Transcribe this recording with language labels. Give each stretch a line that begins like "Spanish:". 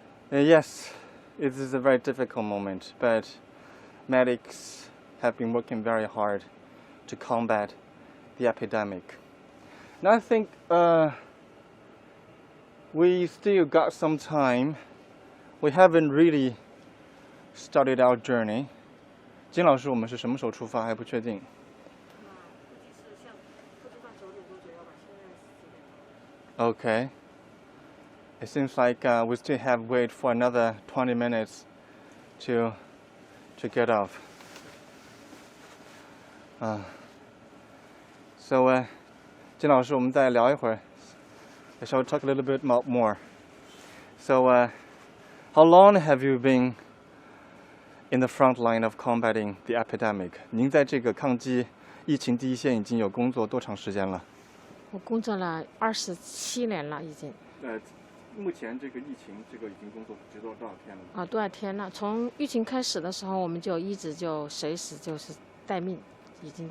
English: Yes, it is a very difficult moment, but medics have been working very hard to combat the epidemic. Now I think we still got some time. We haven't really started our journey.
Chinese: 金老师，我们是什么时候出发还不确定。
English: Okay. It seems like we still have wait for another 20 minutes to get off.
Chinese: So, 金老师，我们再聊一会儿。
English: Shall we talk a little bit more? So, how long have you been in the front line of combating the epidemic?
Chinese: 您在这个抗击疫情第一线已经有工作多长时间了？我工作了27年了，已经。目前这个疫情已经工作直到多少天了？多少天了？从疫情开始的时候，我们就一直随时待命，已经。